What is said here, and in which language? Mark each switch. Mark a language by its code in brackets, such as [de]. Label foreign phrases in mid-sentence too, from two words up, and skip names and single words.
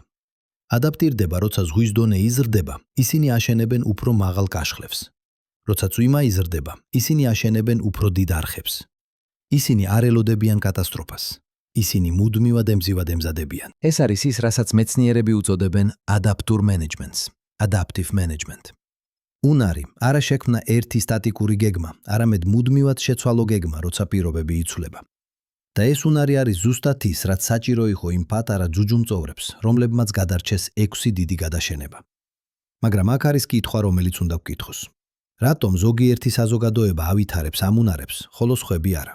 [ka] ადაპტირდება, როცა ზღვის დონე იზრდება, ისინი აშენებენ უფრო მაღალ კაშხლებს. როცა წვიმა იზრდება, ისინი აშენებენ უფრო დიდ არხებს. ისინი არ ელოდებიან კატასტროფას. ისინი მუდმივად ემზადებიან. ეს არის ის, რასაც მეცნიერები უწოდებენ [en] adaptive managements, adaptive management. [ka] უნარი არა შექმნა ერთი სტატიკური გეგმა, არამედ მუდმივად შეცვალო გეგმა, როცა პირობები იცვლება. და ეს უნარი არის ზუსტად ის, რაც საჭირო იყო იმ პატარა ჯუჯუმწოვრებს, რომლებმაც გადარჩეს 6 დიდი გადაშენება. მაგრამ აქ არის კითხვა, რომელიც უნდა ვკითხოს. რატომ ზოგიერთი საზოგადოება ავითარებს ამ უნარებს, ხოლო სხვები არა?